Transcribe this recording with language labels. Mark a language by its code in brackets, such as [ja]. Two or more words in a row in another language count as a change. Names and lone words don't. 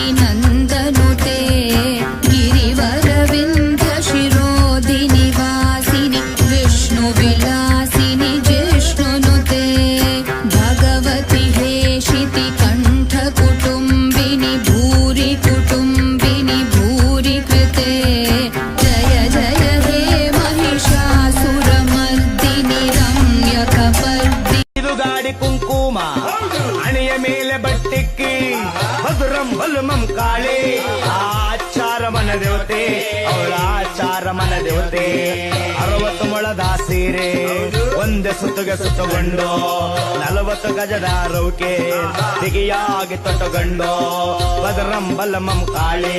[sa] नन्दनुते गिरिवरविन्द शिरोधिनि वासिनि विष्णु विलासिनि जिष्णुनुते भगवति हेषिति कंठ कुटुंबिनि भूरि कुटुंबिनि भूरि कृते जय जय हे महिषासुरमर्दिनि रम्यकपर्दिनि [kn] ಗಾಡಿ ಕುಂಕುಮ ಹಣೆಯ ಮೇಲೆ ಬಟ್ಟಿಕ್ಕಿ ಮಧುರಂ ಬಲುಮಂ ಕಾಳಿ ಆಚಾರ ಮನ ದೇವತೆ ಅವಳ ಆಚಾರ ಮನ ದೇವತೆ 60 ಮೊಳದ ಸೀರೆ ಒಂದೇ ಸುತ್ತುಗೆ ಸುತ್ತಗೊಂಡು 40 ಗಜದ ರೌಕೆ ಬಿಗಿಯಾಗಿ ತೊಟ್ಟುಕೊಂಡು ಮಧುರಂ ಬಲಮಂ ಕಾಳಿ